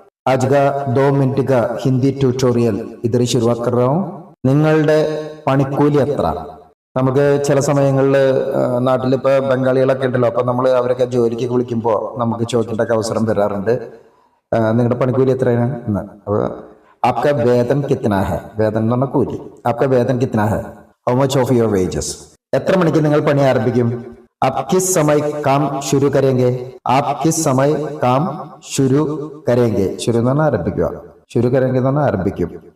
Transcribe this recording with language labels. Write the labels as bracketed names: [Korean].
[Hindi] आज का 2 मिनट का हिंदी ट्यूटोरियल इधर शुरुआत कर रहा हूँ। [Malayalam] നിങ്ങളുടെ പണിക്കൂലി എത്ര? നമുക്ക് ചില സമയങ്ങളിൽ നാട്ടിലിപ്പോൾ ബംഗാളികളൊക്കെ ഉണ്ടല്ലോ, അപ്പം നമ്മൾ അവരൊക്കെ ജോലിക്ക് വിളിക്കുമ്പോൾ നമുക്ക് ചോദിക്കേണ്ട അവസരം വരാറുണ്ട്. നിങ്ങളുടെ പണിക്കൂലി എത്രയാണ് എന്ന്. അപ്പോൾ [Hindi] आपका वेतन कितना है? [Malayalam] वेतन എന്ന് പറഞ്ഞാൽ കൂലി. [Hindi] आपका वेतन कितना है? [English] How much of your wages? [Malayalam] എത്ര മണിക്ക് നിങ്ങൾ പണി ആരംഭിക്കും? [Hindi] आप किस समय काम शुरू करेंगे? आप किस समय काम शुरू करेंगे? [Malayalam] शुरू എന്ന് പറഞ്ഞാൽ ആരംഭിക്കുക. [Hindi] शुरू करेंगे [Malayalam] എന്ന് പറഞ്ഞാൽ ആരംഭിക്കും.